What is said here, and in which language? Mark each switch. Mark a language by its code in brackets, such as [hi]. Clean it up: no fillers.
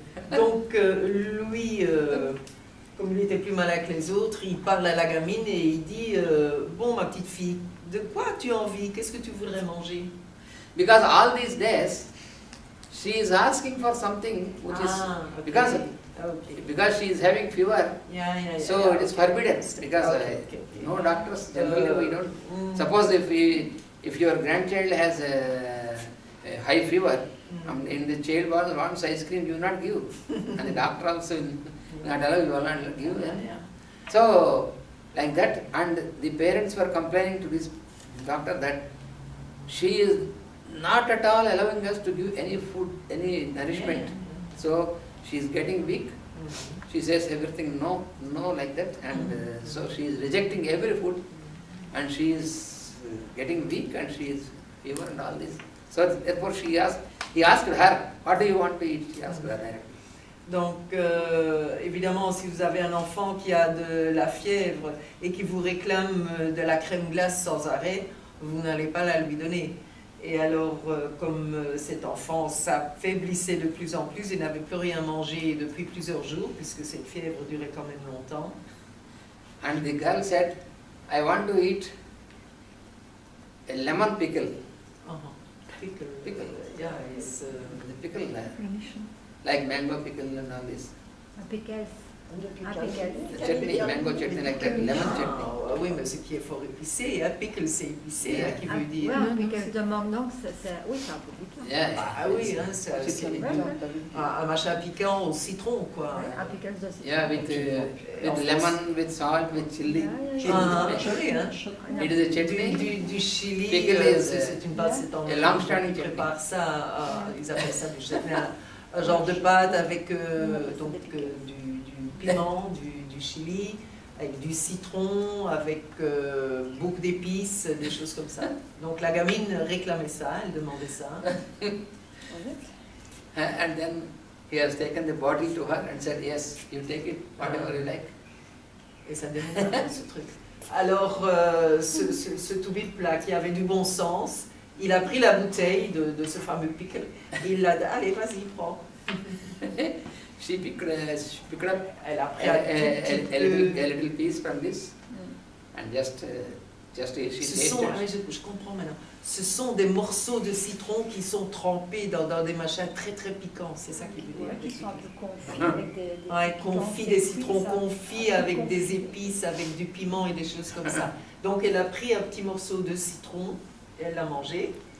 [fr] Donc lui, comme il était plus malin que les autres, il parle à la gamine et il dit bon ma petite fille, de quoi as-tu envie? Qu'est-ce que tu voudrais manger? [en] Because all these days she is asking for something which is okay. because she is having fever. So it is forbidden because no doctors generally we don't. Suppose if your grandchild has a high fever, and the child wants ice cream, you will not give, and the doctor also not allow, you will not give. So like that, and the parents were complaining to this doctor that she is not at all allowing us to give any food, any nourishment. So she is getting weak. She says everything no like that, and so she is rejecting every food, and she is getting weak, and she is fever and all this. So therefore he asked her, what do you want to eat? She asked her directly. [fr] Donc, évidemment, si vous avez un enfant qui a de la fièvre et qui vous réclame de la crème glace sans arrêt, vous n'allez pas la lui donner. Et alors, comme cet enfant s'affaiblissait de plus en plus et n'avait plus rien mangé depuis plusieurs jours, puisque cette fièvre durait quand même longtemps. [en] And the girl said, I want to eat a lemon pickle. Pickle. Yeah, it's the pickle, like mango pickle and all this. Pickles. The chutney, mango chutney like that, lemon chutney. [fr] Oui, mais ce qui est fort épicé, hein, pickle c'est épicé, qui veut dire. Oui, pickles de mangue, non, oui, c'est un peu piquant. Ah oui, hein, c'est un machin piquant au citron, quoi. Un pickles de citron. [en] Yeah, with lemon, with salt, with chili. [fr] Chili, hein. [en] It is a chutney. [fr] Du chili, c'est une pâte, c'est [en] a long standing [fr] ils préparent ça, ils appellent ça du chutney, un genre de pâte avec du piment, du chili, avec du citron, avec beaucoup d'épices, des choses comme ça. Donc la gamine réclamait ça, elle demandait ça. [en] And then he has taken the bottle to her and said, yes, you take it, whatever you like. [fr] Et ça démontre ce truc. Alors ce toubib plat qui avait du bon sens, il a pris la bouteille de ce fameux pickle et il l'a dit, allez vas-y, prends. [en] She picked up [fr] Elle a pris [en] a little piece from this and just she tasted. [fr] Je comprends maintenant. Ce sont des morceaux de citron qui sont trempés dans des machins très très piquants. C'est ça qui veut dire. Qui sont un peu confits avec des confits, des citrons confits avec des épices, avec du piment et des choses comme ça. Donc elle a pris un petit morceau de citron et elle l'a mangé.